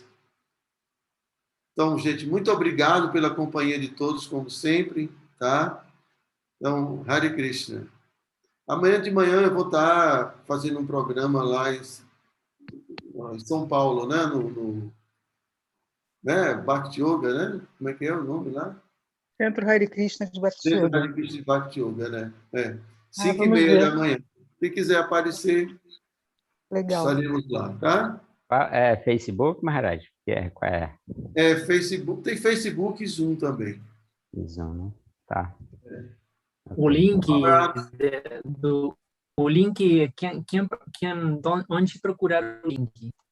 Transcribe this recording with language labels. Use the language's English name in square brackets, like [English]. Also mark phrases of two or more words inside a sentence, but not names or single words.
[Portuguese] Então, gente, muito obrigado pela companhia de todos, como sempre, tá? Então, Hare Krishna. Amanhã de manhã eu vou estar fazendo um programa lá em São Paulo, né? Né? Bhakti Yoga, né? Como é que é o nome lá? Centro Hare Krishna de Bhakti Centro Yoga. Hare Krishna de Bhakti Yoga, né? 5h30 vamos ver. da manhã. Se quiser aparecer, Legal. estaremos lá, tá? É Facebook, Maharaj? Qual é? Facebook. Tem Facebook e Zoom também. Zoom, né? Tá. O link o link, onde procurar o link?